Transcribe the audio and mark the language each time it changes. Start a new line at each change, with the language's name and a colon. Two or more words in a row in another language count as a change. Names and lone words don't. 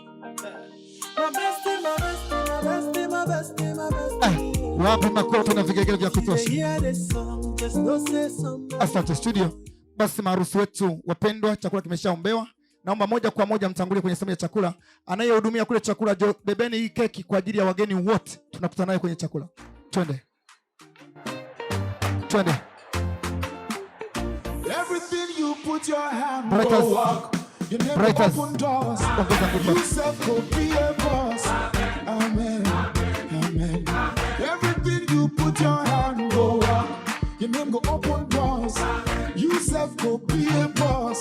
Swahili: Wapi makofi na vigegele vya kutosha. Asante studio. Basi maharusi wetu wapendwa, chakula kimeshaombewa. Naomba moja kwa moja mtangulie kwenye sehemu ya chakula. Anayehudumia kule chakula, bebeni hii keki kwa ajili ya wageni wote tunakutana naye kwenye chakula. Twende.
Nigerian Pidgin: Everything you put your hand Brighters. go walk. You never open doors. You self go be a boss. Amen. Amen. Everything you put your hand go walk. You never go open doors. You self go be a boss.